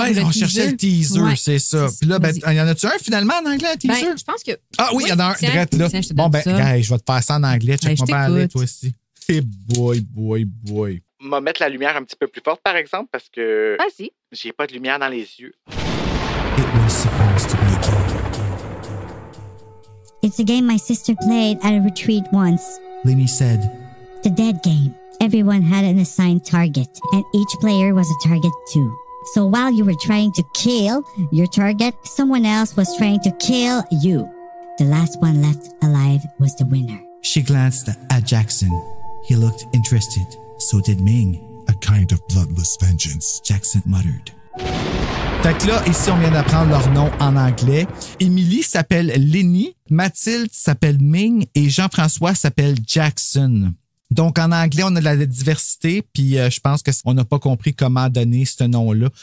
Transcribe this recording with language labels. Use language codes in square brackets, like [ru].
[fr] Ouais, on cherchait le teaser, c'est ça. Puis là, il y en a-tu un finalement en anglais, un teaser? Je pense que... Ah oui, il y en a un direct là. Tiens, bon, je vais te faire ça en anglais. Check-moi pas aller, toi aussi. C'est boy. On va mettre la lumière un petit peu plus forte, par exemple, parce que... Vas-y. J'ai pas de lumière dans les yeux. [en] It was supposed to be a game. It's a game my sister played at a retreat once. Lenny said, The dead game. Everyone had an assigned target, and each player was a target too. So while you were trying to kill your target, someone else was trying to kill you. The last one left alive was the winner. She glanced at Jackson. He looked interested. So did Ming. a kind of bloodless vengeance, Jackson muttered. [fr] Fait que là, ici, on vient d'apprendre leur nom en anglais. Émilie s'appelle Lenny, Mathilde s'appelle Ming et Jean-François s'appelle Jackson. Donc, en anglais, on a de la diversité, puis je pense qu'on n'a pas compris comment donner ce nom-là.